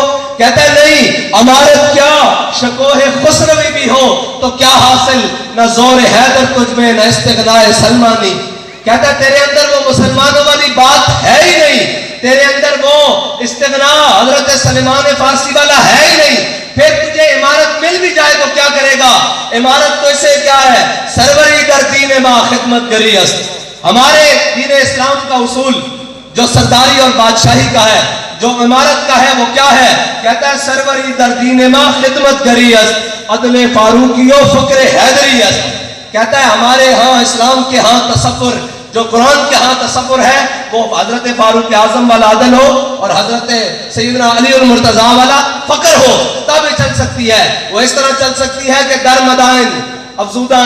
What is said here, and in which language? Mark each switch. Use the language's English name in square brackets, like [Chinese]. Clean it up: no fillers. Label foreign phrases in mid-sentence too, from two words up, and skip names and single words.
[Urdu] کہتا ہے نہیں، امارت کیا شکوہ خسروی بھی ہو تو کیا حاصل، نہ زور حیدر تجھ میں نہ استغناء سلمانی۔ کہتا ہے تیرے اندر وہ مسلمانوں والی بات ہے ہی نہیں، تیرے اندر وہ استغناء حضرت سلیمان فارسی والا ہے ہی نہیں، پھر تجھے عمارت مل بھی جائے تو کیا کرے گا؟ امارت تو اسے کیا ہے؟ [Persian] سروری در دین ما خدمت گری است. [Urdu] ہمارے دین اسلام کا اصول جو سرداری اور بادشاہی کا ہے، جو امارت کا ہے، وہ کیا ہے؟ کہتا ہے [Persian] سروری در دین ما خدمت گری است، عدل فاروقی و فکر حیدری است. [Urdu] کہتا ہے ہمارے ہاں اسلام کے ہاں تصور، جو قرآن کے ہاں تصور ہے، وہ حضرت فاروق اعظم والا عدل ہو اور حضرت سیدنا علی المرتضیٰ والا فقر ہو، تب ہی چل سکتی ہے. وہ اس طرح چل سکتی ہے کہ [Persian] در مدائن افزودان.